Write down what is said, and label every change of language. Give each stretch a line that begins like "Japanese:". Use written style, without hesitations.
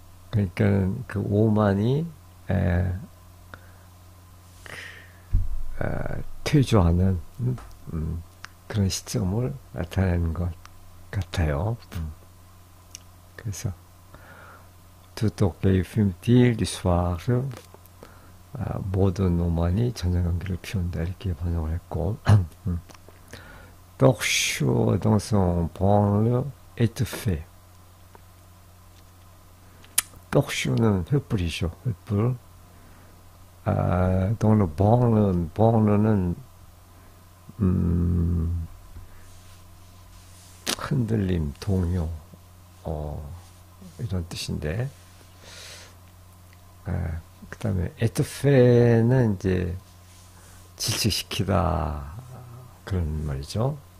Korean: 그러니까 그 오만이 퇴조하는 그런 시점을 나타내는 것 같아요.
French: 그래서 Tout orgueil fume-t-il du soir?
Korean: 모든 오만이 저녁 연기를 피운다, 이렇게 번역을 했고,
French: Torchot dans son branle étouffé.
Korean: torchot는 횃불이죠. 횃불.
French: dans le branle,
Korean: branle는, branle는, 음, 흔들림, 동요, 이런 뜻인데, 그 다음에 에투페는 이제 질식시키다 그런 말이죠.